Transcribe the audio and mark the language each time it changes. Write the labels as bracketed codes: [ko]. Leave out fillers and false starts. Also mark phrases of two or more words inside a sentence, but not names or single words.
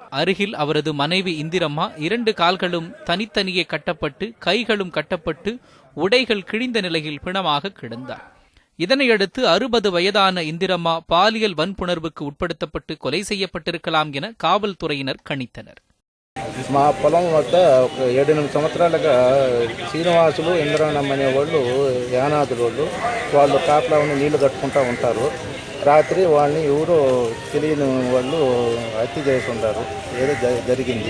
[ta] அருகில் அவரது மனைவி இந்திரம்மா 2 கால்களும் தனித்தனியே கட்டப்பட்டு கைகளும் கட்டப்பட்டு உடைகள் கிழிந்த நிலையில் பிணமாக கிடந்தார். இதனையடுத்து 60 வயதான இந்திரம்மா பாலியல் வன்புணர்வுக்கு உட்படுத்தப்பட்டு கொலை செய்யப்பட்டிருக்கலாம் என காவல்துறையினர் கணித்தனர். [te] మా పొలం వద్ద ఒక 7-8 సంవత్సరాలుగా శ్రీనివాసులు ఇంద్రనమ్మ అనే వాళ్ళు యానాదులు వాళ్ళు కాపలా ఉండి నీళ్లు కట్టుకుంటూ ఉంటారు. రాత్రి వాళ్ళని ఎవరో తెలియని వాళ్ళు హత్య చేసి ఉంటారు. ఏదో జరిగింది.